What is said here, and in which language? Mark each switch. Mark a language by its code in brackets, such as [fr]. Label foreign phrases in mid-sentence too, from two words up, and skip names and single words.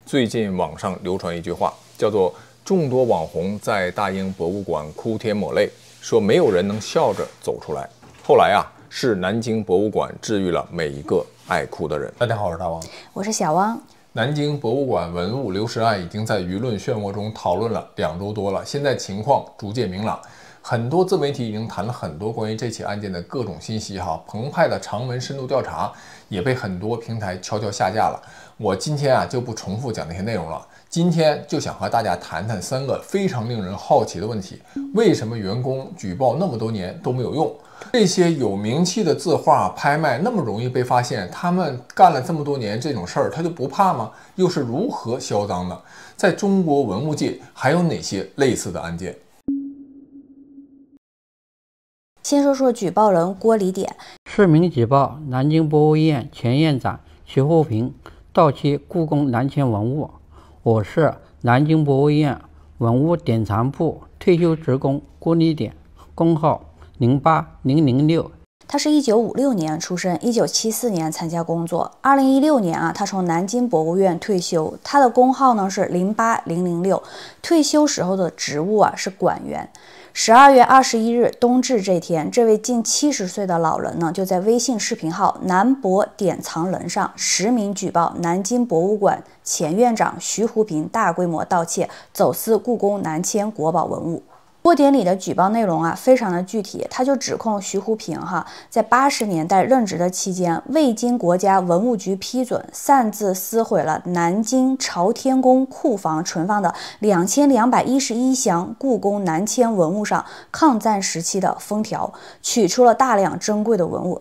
[zh] 最近網上流傳一句話，叫做“眾多網紅在大英博物館哭天抹淚，說沒有人能笑着走出來”。後來是南京博物館治癒了每一個愛哭的人。大家好，我是大王，我是小汪。南京博物館文物流失案已经在舆論漩涡中討論了2周多了，现在情況逐漸明朗。很多自媒體已經談了很多關於這起案件的各種信息澎湃的長文深度調查也被很多平台悄悄下架了。我今天就不重複講那些內容了，今天就想和大家談談3個非常令人好奇的問題：為什麼員工舉報那麼多年都沒有用？這些有名氣的字畫拍賣那麼容易被發現，他們幹了這麼多年這種事兒，他就不怕嗎？又是如何銷贓的？在中國文物界還有哪些類似的案件？先說說舉報人郭李典。市民舉報南京博物院前院長徐福平盜竊故宮南迁文物。我是南京博物院文物典藏部退休职工郭李典，工號08006。他是1956年出生，1974年参加工作。2016年他从南京博物院退休，他的工号呢是08006。退休时候的职务是馆员。12月21日冬至這天，這位近70歲的老人呢，就在微信視頻號南博典藏人上實名舉報南京博物館前院長徐福平大規模盜竊、走私故宮南遷國寶文物。郭典禮的舉報內容非常的具體，他就指控徐福平在80年代任職的期間，未經國家文物局批准，擅自撕毀了南京朝天宮庫房存放的2211箱故宮南遷文物上抗戰時期的封條，取出了大量珍貴的文物。